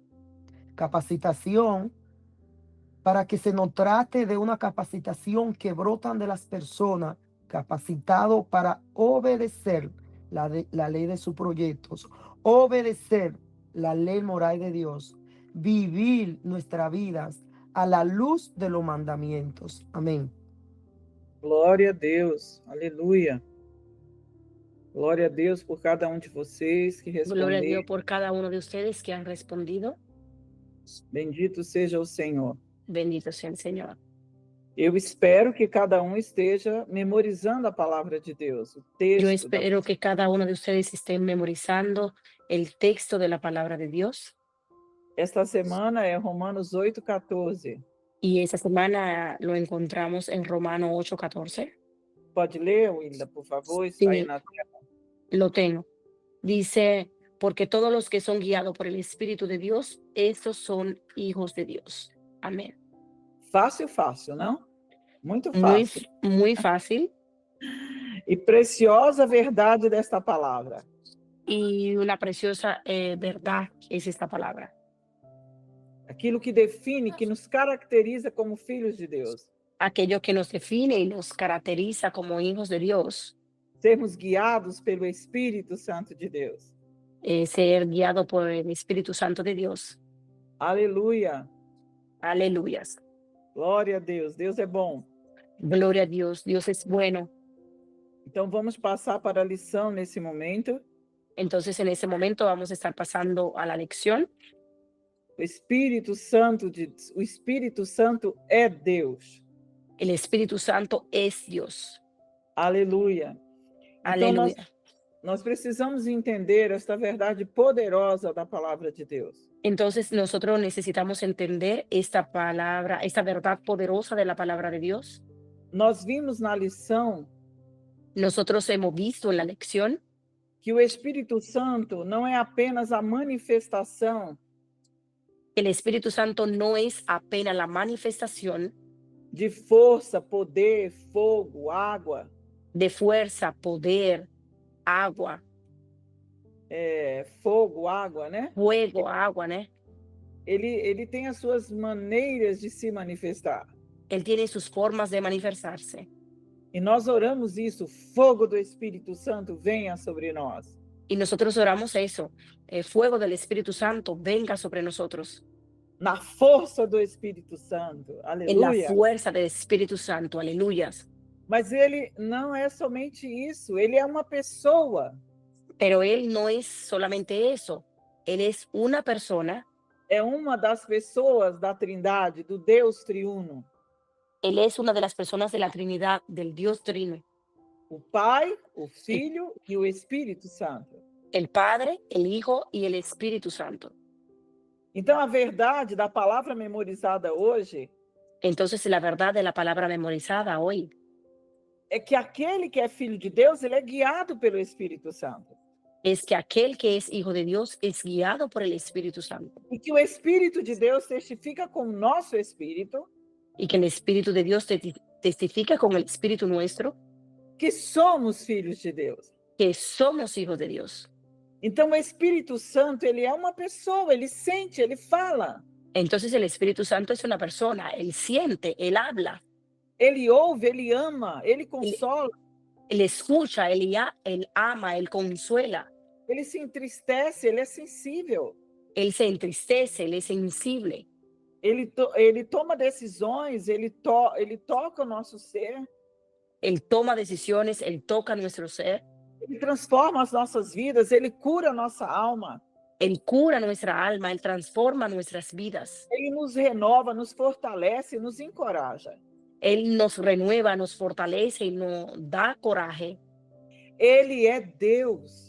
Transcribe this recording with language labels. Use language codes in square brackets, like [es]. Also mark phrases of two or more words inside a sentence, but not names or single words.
[es] Capacitación, para que se nos trate de una capacitación que brotan de las personas capacitados para obedecer la ley de sus proyectos, obedecer la ley moral de Dios, vivir nuestras vidas a la luz de los mandamientos. Amén. [pt] Glória a Deus, aleluia. Glória a Deus por cada de vocês que [es] Gloria a Dios [pt] responderam. [es] por cada uno de ustedes que han respondido. [pt] Bendito seja o Senhor. [es] Bendito sea el Señor. [pt] Eu espero que cada esteja memorizando a palavra de Deus, o texto. [es] Yo espero que cada uno de ustedes estén memorizando el texto de la palabra de Dios. [pt] Esta semana é Romanos 8:14. [es] Y esta semana lo encontramos en Romanos 8:14. [pt] Pode ler, Wilda, por favor? Está [es] Sí. [pt] aí na tela. [es] Lo tengo. Dice, porque todos los que son guiados por el Espíritu de Dios, estos son hijos de Dios. Amén. [pt] Fácil, fácil, não? Muito [es] Muy, [pt] fácil. [es] muy fácil. [pt] E preciosa verdade desta palavra. [es] Y una preciosa verdad es esta palabra. [pt] Aquilo que define, que nos caracteriza como filhos de Deus. [es] Aquello que nos define y nos caracteriza como hijos de Dios. [pt] Sermos guiados pelo Espírito Santo de Deus. [es] Ser guiado por el Espíritu Santo de Dios. [pt] Aleluia. [es] Aleluyas. [pt] Glória a Deus. Deus é bom. [es] Gloria a Dios. Dios es bueno. [pt] Então vamos passar para a lição nesse momento. [es] Entonces, en ese momento vamos a estar pasando a la lección. [pt] O Espírito Santo é Deus. [es] El Espíritu Santo es Dios. [pt] Aleluia. Então, [es] Aleluya. [pt] nós precisamos entender esta verdade poderosa da palavra de Deus. [es] Entonces nosotros necesitamos entender esta palabra, esta verdad poderosa de la palabra de Dios. [pt] Nós vimos na lição [es] Nosotros hemos visto en la lección [pt] que o Espírito Santo não é apenas a manifestação [es] que el Espíritu Santo no es apenas la manifestación [pt] de força, poder, fogo, água, [es] de fuerza, poder, agua, [pt] fogo, água, né? [es] fuego, agua, ¿no? [pt] Ele tem as suas maneiras de se manifestar. [es] Él tiene sus formas de manifestarse. [pt] E nós oramos isso, o fogo do Espírito Santo venha sobre nós. [es] Y nosotros oramos eso, el fuego del Espíritu Santo venga sobre nosotros, [pt] Na força do Espírito Santo. [es] en la [pt] Aleluia. [es] fuerza del Espíritu Santo, aleluyas. [pt] Mas ele não é somente isso, ele é uma pessoa. [es] Pero Él no es solamente eso, Él es una persona, [pt] É uma das pessoas da Trindade, do Deus triuno. [es] Él es una de las personas de la Trinidad, del Dios Trino, [pt] O Pai, o Filho e o Espírito Santo. [es] el Padre, el Hijo y el Espíritu Santo. [pt] Então, a verdade da palavra memorizada hoje [es] Entonces, la verdad de la palabra memorizada hoy [pt] é que aquele que é filho de Deus, ele é guiado pelo Espírito Santo. [es] es que aquel que es hijo de Dios es guiado por el Espíritu Santo [pt] E que o Espírito de Deus testifica com o nosso espírito [es] y que el Espíritu de Dios testifica con el Espíritu nuestro [pt] que somos filhos de Deus. [es] que somos hijos de Dios. [pt] Então, o Espírito Santo, ele é uma pessoa, ele sente, ele fala. [es] Entonces, el Espíritu Santo es una persona, Él siente, Él habla, [pt] Ele ouve, ele ama, ele consola, [es] Él escucha, Él ama, Él consuela, [pt] ele se entristece, ele é sensível. [es] Él se entristece, Él es sensible, [pt] Ele toma decisões, ele toca o nosso ser, [es] Él toma decisiones, Él toca nuestro ser, [pt] ele transforma as nossas vidas, ele cura a nossa alma, [es] Él cura nuestra alma, Él transforma nuestras vidas, [pt] ele nos renova, nos fortalece, nos encoraja. [es] Él nos renueva, nos fortalece y nos da coraje. [pt] Ele é Deus.